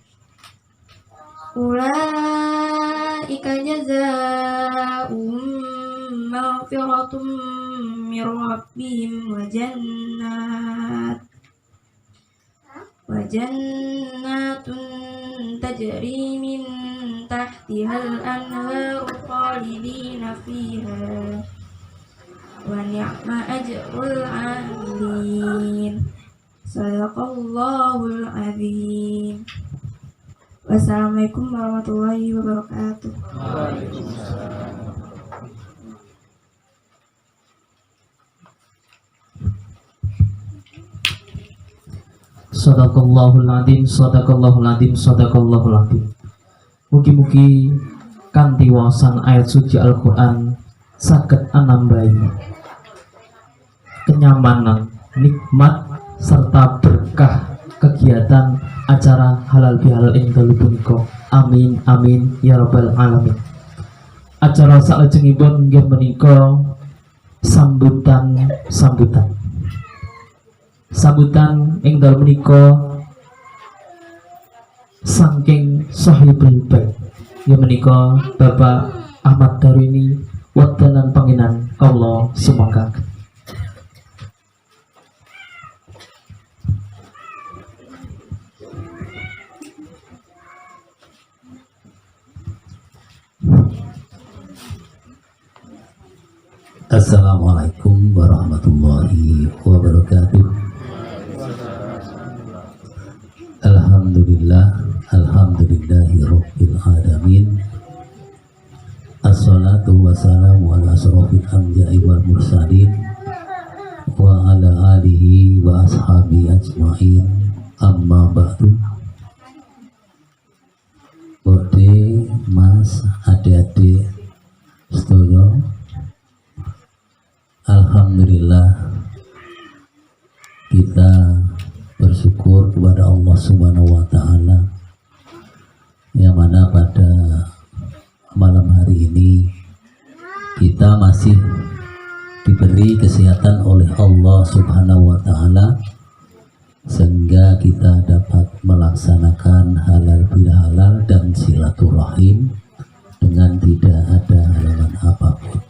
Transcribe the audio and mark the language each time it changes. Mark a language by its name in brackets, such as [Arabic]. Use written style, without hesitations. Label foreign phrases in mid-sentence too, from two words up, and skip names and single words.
[Arabic] أولئك جزاؤهم مغفرة من ربهم وجنة تجري من تحتها الأنهار خالدين فيها ونعم أجر العاملين. صدق الله العظيم. والسلام عليكم ورحمة الله وبركاته. صدق الله العظيم، صدق الله العظيم، صدق الله العظيم. [Javanese] Mugi-mugi kanthi waosan ayat suci Al-Qur'an saged anambahi kenyamanan, nikmat serta berkah kegiatan acara halal bihalal ing dalu punika. [Arabic] آمين آمين يا رب العالمين. [Javanese] Acara salajengipun inggih menika sambutan ing dalu menika saking [Arabic] صاحب البيت [Javanese] ya menika Bapak Ahmad Darini wadalan panginan Allah semoga. [Arabic] السلام عليكم ورحمة الله وبركاته. الحمد لله رب العالمين. الصلاة والسلام على أشرف الأنبياء والمرسلين وعلى آله وأصحابه أجمعين. أما بعد. [Indonesian] Bode, mas, adik-adik sedaya, alhamdulillah kita bersyukur kepada Allah Subhanahu [Arabic] وتعالى [Indonesian] yang mana pada malam hari ini kita masih diberi kesehatan oleh [Arabic] الله سبحانه وتعالى [Indonesian] sehingga kita dapat melaksanakan halal bihalal dan silaturahim dengan tidak ada halangan apapun.